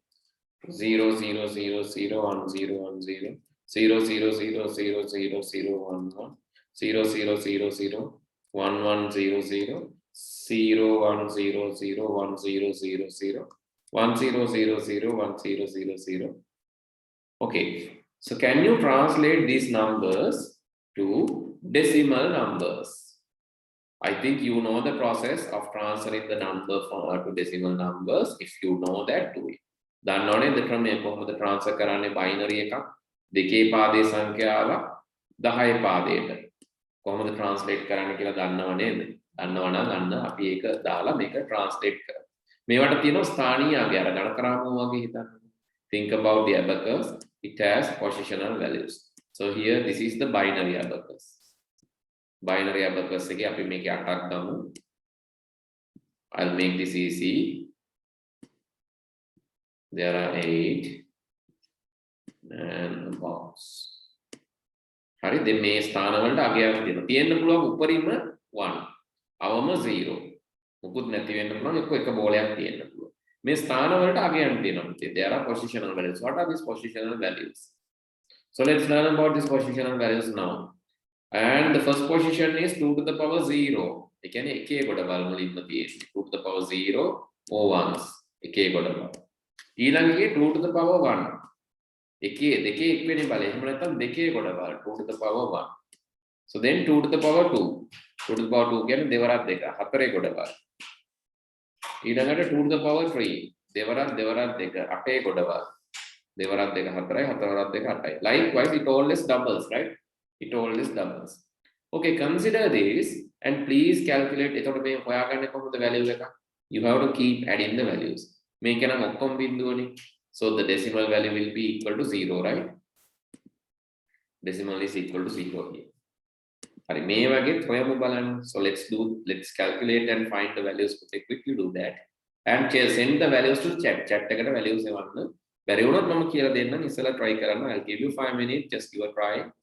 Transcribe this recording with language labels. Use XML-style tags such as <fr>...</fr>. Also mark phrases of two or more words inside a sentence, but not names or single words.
<en>0 0 0 0 1 0 1 0 0 0 0 0 0 0 1 1 0 0 0 0 1 1 0 0 0 1 0 0 1 0 0 0 1 0 0 0 1 0 0 0. Okay, so can you translate these numbers to decimal numbers? I think you know the process of transferring the number to decimal numbers. If you know that, do it.</en> <si>දන්නවනේ the ක්‍රමය කොහොමද transfer කරන්නේ binary එකක් දෙකේ පාදයේ සංඛ්‍යාවක් 10 පාදයට කොහොමද translate කරන්න කියලා දන්නව නේද? දන්නවනම් අන්න අපි ඒක දාලා මේක translate කරමු. මේවට තියෙනවා ස්ථානීය අගය අර ගණකරාමුව වගේ හිතන්න.</si> <en>Think about the abacus. It has positional values. So here this is the binary abacus. Binary abacus</en> <si>එකේ අපි මේකේ 8ක් දාමු.</si> <en>I'll make this easy. There are 8 and a box.</en> <si>හරි දැන් මේ ස්ථාන වලට අගයක් තියෙනවා. තියෙන්න පුළුවන් උඩරිම 1. අවම 0. මොකුත් නැති වෙන්න පුළුවන් එක්ක එක බෝලයක් තියෙන්න පුළුවන්. මේ ස්ථාන වලට අගයන් තියෙනවා.</si> <en>There are positional values. What are these positional values? So let's learn about these positional values now. And the first position is 2 to the power 0.</en> <si>ඒ කියන්නේ එකේ ගොඩවල් මුලින්ම තියෙන්නේ</si> <en>2 to the power 0 or 1s.</en> <si>එකේ ගොඩවල්. ඊළඟේ</si> <en>2 to the power 1.</en> <si>එකේ දෙකේ එක් වෙන බලය. එහෙම නැත්නම් දෙකේ ගොඩවල්</si> <en>2 to the power 1. So then 2 to the power 2. 2 to the power 2</en> <si>කියන්නේ දෙවරක් දෙක. හතරේ ගොඩවල්. ඊළඟට</si> <en>2 to the power 3.</en> <si>දෙවරක් දෙක. අටේ ගොඩවල්. දෙවරක් දෙක හතරයි හතරවරක් දෙක අටයි.</si> <en>Likewise it always doubles, right? It always doubles. Okay, consider this and please calculate.</en> <si>එතකොට මේ හොයාගන්නේ කොහොමද value එක?</si> <en>You have to keep adding the values.</en> <si>මේක නම් ඔක්කොම බිඳුවනේ.</si> <en>So the decimal value will be equal to 0, right? Decimal is equal to 0 here.</en> <si>හරි මේ වගේ හොයමු බලන්න.</si> <en>So let's calculate and find the values. Quickly do that and send the values to chat එකට values එවන්න.</en> <si>බැරි වුණොත් මම කියලා දෙන්නම් ඉස්සෙල්ලා try කරන්න.</si> <en>I'll give you 5 minutes, just give a try.</en>